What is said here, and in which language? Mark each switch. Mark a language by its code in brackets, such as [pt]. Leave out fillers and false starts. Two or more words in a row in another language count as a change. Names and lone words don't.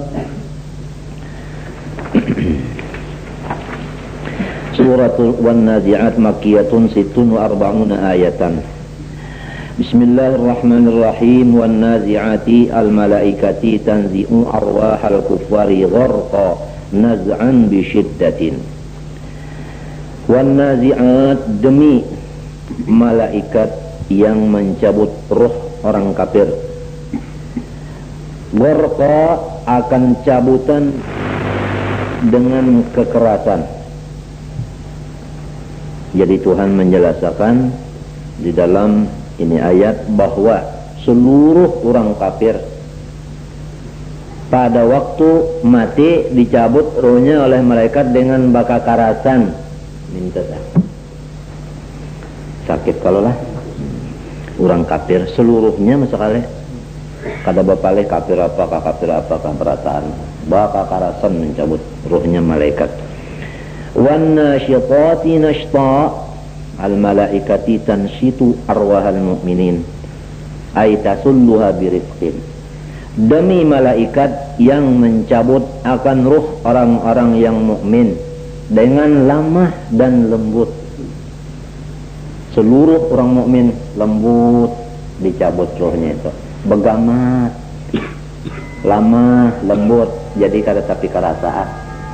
[ar] سورة والنازعات مكية 46 آية. بسم الله الرحمن الرحيم والنازعات الملائكة تنزع أرواح الكفار غرقا نزعا بشدة. والنازعات, [id] demi malaikat yang mencabut roh orang kafir. Gharqa, akan cabutan dengan kekerasan. Jadi Tuhan menjelaskan di dalam ini ayat bahwa seluruh orang kafir pada waktu mati dicabut rohnya oleh malaikat dengan bakakarasan. [bjn] Minta sakit kalau lah orang kafir seluruhnya masalah kada bapaleh kafir apakah perasaan bakakarasan mencabut rohnya malaikat. [ar] والناشطات نشطا الملائكة تنشط أرواح المؤمنين أي تسلها برفق. [id] Demi malaikat yang mencabut akan ruh orang-orang yang mukmin dengan lamah dan lembut. Seluruh orang mukmin lembut dicabut rohnya itu, begamat, lamah, lembut, jadi kada tapi kerasaan.